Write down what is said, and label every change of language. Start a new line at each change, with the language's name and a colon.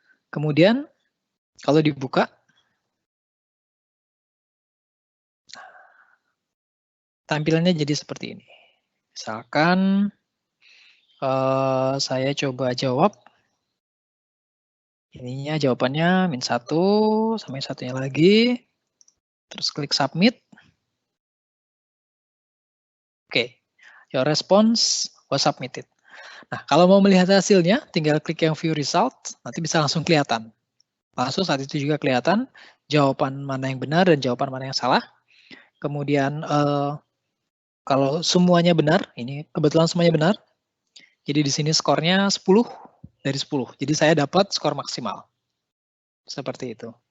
Indonesian: Kemudian, kalau dibuka, tampilannya jadi seperti ini. Misalkan, saya coba jawab. Ininya jawabannya -1, sampai satunya lagi. Terus klik submit.
English: Oke, your response was submitted.
Indonesian: Nah, kalau mau melihat hasilnya, tinggal klik yang view result, nanti bisa langsung kelihatan. Langsung saat itu juga kelihatan jawaban mana yang benar dan jawaban mana yang salah. Kemudian kalau semuanya benar, ini kebetulan semuanya benar. Jadi di sini skornya 10 dari 10. Jadi saya dapat skor maksimal. Seperti itu.